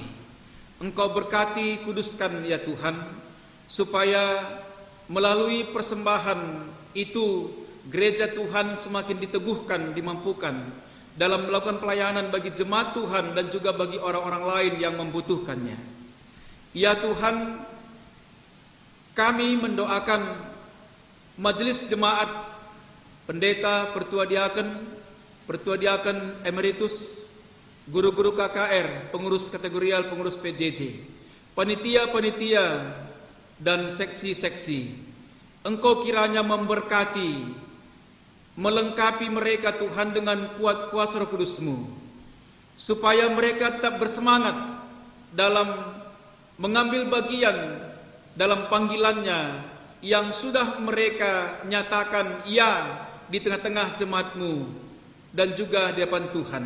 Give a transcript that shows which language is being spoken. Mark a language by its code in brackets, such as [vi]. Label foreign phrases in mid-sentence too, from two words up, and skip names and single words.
[id] Engkau berkati, kuduskan ya Tuhan, supaya melalui persembahan itu gereja Tuhan semakin diteguhkan, dimampukan dalam melakukan pelayanan bagi jemaat Tuhan dan juga bagi orang-orang lain yang membutuhkannya. Ya Tuhan, kami mendoakan majelis jemaat, pendeta, pertua diaken emeritus, guru-guru KKR, pengurus kategorial, pengurus PJJ, panitia-panitia dan seksi-seksi. Engkau kiranya memberkati, melengkapi mereka Tuhan dengan kuat kuasa Roh Kudus-Mu, supaya mereka tetap bersemangat dalam mengambil bagian dalam panggilannya yang sudah mereka nyatakan ya di tengah-tengah jemaat-Mu dan juga di hadapan Tuhan.